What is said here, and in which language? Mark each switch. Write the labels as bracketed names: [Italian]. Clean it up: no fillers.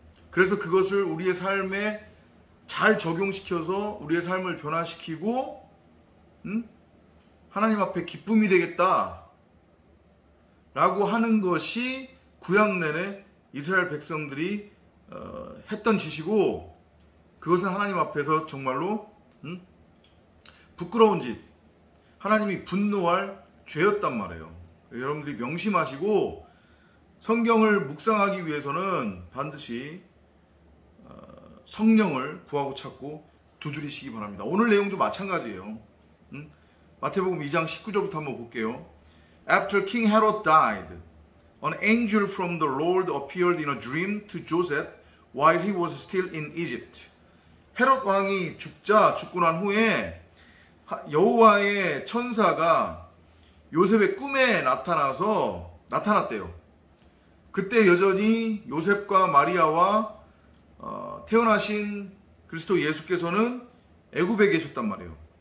[Korean] 그래서 그것을 우리의 삶에 잘 적용시켜서 우리의 삶을 변화시키고 하나님 앞에 기쁨이 되겠다 라고 하는 것이 구약 내내 이스라엘 백성들이 했던 짓이고, 그것은 하나님 앞에서 정말로 부끄러운 짓, 하나님이 분노할 죄였단 말이에요. 여러분들이 명심하시고 성경을 묵상하기 위해서는 반드시 성령을 구하고 찾고 두드리시기 바랍니다. 오늘 내용도 마찬가지예요. 마태복음 2장 19절부터 한번 볼게요. [English] After King Herod died, an angel from the Lord appeared in a dream to Joseph while he was still in Egypt. [Korean] 헤롯 왕이 죽고 난 후에 여호와의 천사가 요셉의 꿈에 나타났대요. 그때 여전히 요셉과 마리아와 태어나신 그리스도 예수께서는 애굽에 계셨단 말이에요.